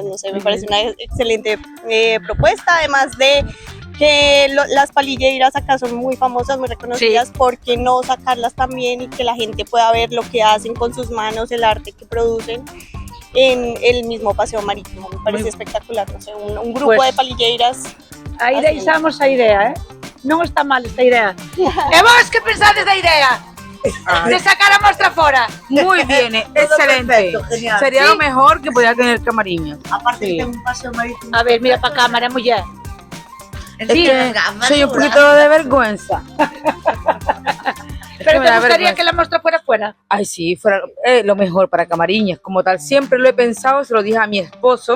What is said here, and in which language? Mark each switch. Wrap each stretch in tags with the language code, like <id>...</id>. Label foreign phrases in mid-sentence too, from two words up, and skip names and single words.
<es>No sé, me parece una excelente propuesta, además de que las palilleiras acá son muy famosas, muy reconocidas, ¿por qué no sacarlas también y que la gente pueda ver lo que hacen con sus manos, el arte que producen en el mismo paseo marítimo? Me parece espectacular, no sé, un grupo Pues, de palilleiras.</es> <gl>Aí deixamos a idea, non está mal esta idea. E vos que pensades da idea? De sacar a mostra fora.</gl> <es>Muy bien, excelente. genial. Sería ¿Sí? lo mejor que podía tener Camariñas.</es> <gl>Aparte que ten un paseo marítimo. A ver, mira pa cámara, muller.</gl> <es>Es que soy un poquito de vergüenza. Pero me te da gustaría vergüenza. que la muestra fuera fuera. Ay, sí, fuera lo mejor para Camariñas. Como tal, siempre lo he pensado, se lo dije a mi esposo.</es>